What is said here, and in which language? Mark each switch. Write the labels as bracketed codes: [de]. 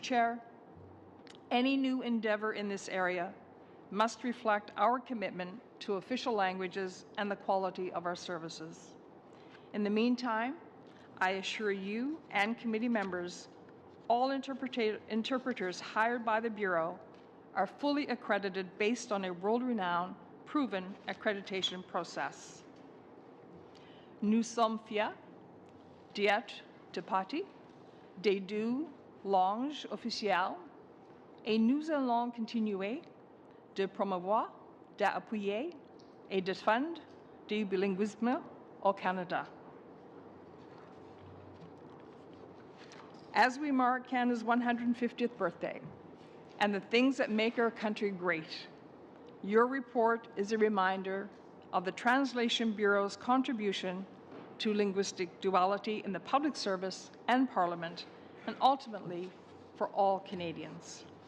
[en] Chair, any new endeavour in this area must reflect our commitment to official languages and the quality of our services. In the meantime, I assure you and committee members, all interpreters hired by the Bureau are fully accredited based on a world-renowned, proven accreditation process. [fr] Nous sommes fiers d'être partie des deux langues officielles et nous allons continuer de promouvoir, d'appuyer et de défendre du bilinguisme au Canada. [en] As we mark Canada's 150th birthday and the things that make our country great, your report is a reminder of the Translation Bureau's contribution to linguistic duality in the public service and Parliament, and ultimately for all Canadians.